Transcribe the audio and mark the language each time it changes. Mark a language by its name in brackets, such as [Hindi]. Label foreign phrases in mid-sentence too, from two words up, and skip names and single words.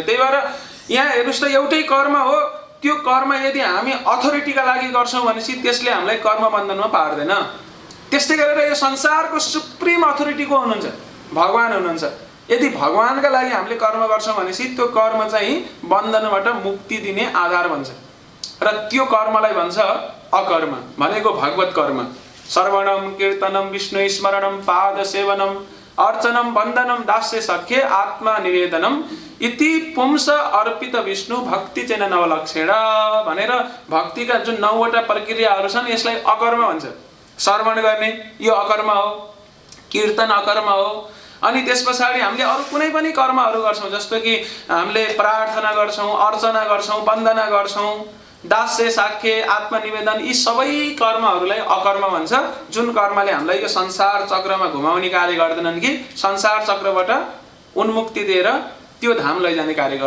[Nepali] त्यही भएर यहाँ हेर्नुहोस् त, एउटै कर्म हो। त्यो कर्म यदि हामी अथोरिटीका लागि गर्छौँ भनेपछि त्यसले हामीलाई कर्म बन्धनमा पार्दैन। त्यस्तै गरेर यो संसारको [English] supreme authority [Nepali] को हुनुहुन्छ? भगवान हुनुहुन्छ। यदि भगवानका लागि हामीले कर्म गर्छौँ भनेपछि त्यो कर्म चाहिँ बन्धनबाट मुक्ति दिने आधार बन्छ। र त्यो कर्मलाई भन्छ अकर्म, भनेको भगवत कर्म। [Sanskrit] श्रवणम कीर्तनम विष्णु स्मरणम पाद सेवनम अर्चनम बन्धनम दास्य सख्ये आत्मा निवेदनम इति पुंस अर्पित विष्णु भक्ति चेन नवलक्षण [Nepali] भनेर भक्तिका जुन 9वटा प्रक्रियाहरू छन् यसलाई अकर्म भन्छ। श्रवण गर्ने यो अकर्म हो, कीर्तन अकर्म हो। अनि त्यस पछाडि हामीले अरू कुनै पनि कर्महरू गर्छौँ, जस्तो कि हामीले प्रार्थना गर्छौँ, अर्चना गर्छौँ, वन्दना गर्छौँ, दास्य साख्य आत्मनिवेदन यी सबै कर्महरूलाई अकर्म भन्छ, जुन कर्मले हामीलाई यो संसार चक्रमा घुमाउने कार्य गर्दैनन् कि संसार चक्रबाट उन्मुक्ति दिएर त्यो धाम लैजाने कार्य गर्छन्।